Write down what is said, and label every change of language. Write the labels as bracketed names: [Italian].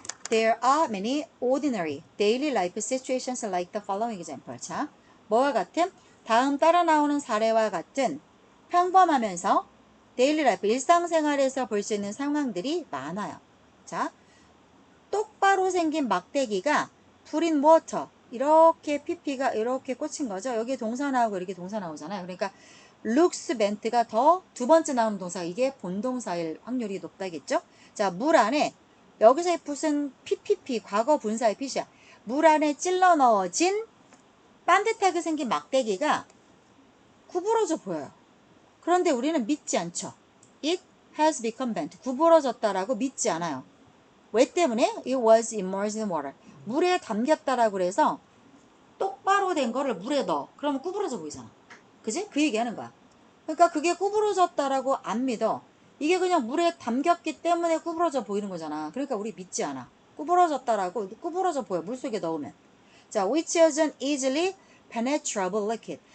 [English] There are many ordinary daily life situations like the following example. [Korean] 자, 뭐와 같은? 다음 따라 나오는 사례와 같은 평범하면서 데일리 라이프, 일상생활에서 볼 수 있는 상황들이 많아요. 자, 똑바로 생긴 막대기가 불인 워터, 이렇게 PP가 이렇게 꽂힌 거죠. 여기 동사 나오고 이렇게 동사 나오잖아요. 그러니까 looks meant가 더 두 번째 나오는 동사, 이게 본동사일 확률이 높다겠죠. 자, 물 안에, 여기서 무슨 PPP, 과거 분사의 PC야. 물 안에 찔러 넣어진 반듯하게 생긴 막대기가 구부러져 보여요. 그런데 우리는 믿지 않죠. [English] It has become bent. [Korean] 구부러졌다라고 믿지 않아요. 왜 때문에? [English] It was immersed in water. [Korean] 물에 담겼다라고 그래서 똑바로 된 거를 물에 넣어. 그러면 구부러져 보이잖아. 그지? 그 얘기하는 거야. 그러니까 그게 구부러졌다라고 안 믿어. 이게 그냥 물에 담겼기 때문에 구부러져 보이는 거잖아. 그러니까 우리 믿지 않아. 구부러졌다라고 구부러져 보여. 물속에 넣으면. [English] 자, which is an easily penetrable liquid.